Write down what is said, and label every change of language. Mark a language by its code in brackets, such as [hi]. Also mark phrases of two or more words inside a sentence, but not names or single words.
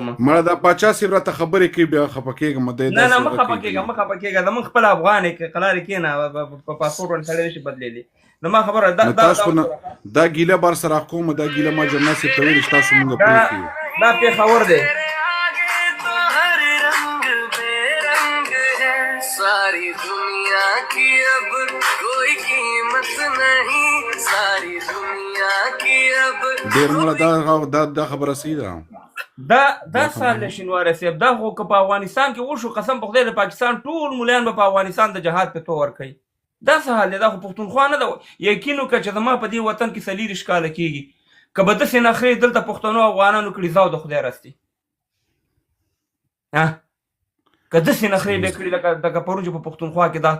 [ps] مړه دا پاچا صاحب راته خبرې کوي بیا خفه کېږم. نه مه خفه کېږه زموږ خپل افغان یې قلارې کېنه په پاسپورټ باندې سړی نشي بدلېدلی. زما خبره تاسو دا ګیله بر سره کوم، دا ګیله ما جنرال صاحب ته ویل چې تاسو مونږ پرېږدي. دا پېښور دی. [ur] ساری دنیا کی اب کوئی قیمت نہیں، ساری دنیا کی اب [ps] ډېر مړه دا خبره صحیح ده. دا سال له شینواری صاحب دا خو که په افغانستان کې وشو قسم په خدای د پاکستان ټول ملیان به په افغانستان د جهاد په تور ورکوي. دا څه حال دی؟ دا خو پښتونخوا نه ده. یقین وکړه چې زما په دې وطن کې 40 کاله کېږي که به داسې نخرې دلته پښتنو افغانانو کړي زه او د خدای راستي که داسې نخرې به کړي لکه پرون چې په پښتونخوا کې دا.